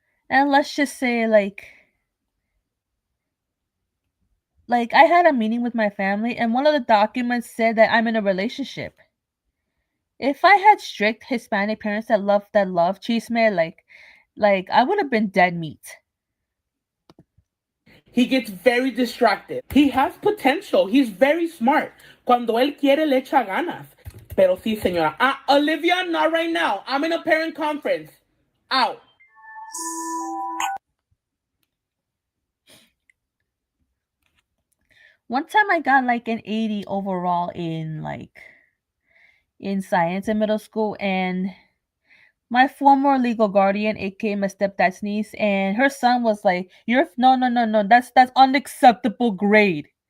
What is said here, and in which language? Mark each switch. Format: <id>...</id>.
<en>And let's just say like I had a meeting with my family and one of the documents said that I'm in a relationship. If I had strict Hispanic parents that love chisme, like I would have been dead meat. He gets very distracted. He has potential. He's very smart.</en> <es>Cuando él quiere le echa ganas. Pero sí, señora. Olivia,</es> <en>not right now. I'm in a parent conference. Out. One time I got like an 80 overall in science in middle school, and my former legal guardian, aka my stepdad's niece, and her son was like, "You're no, that's unacceptable grade."</en>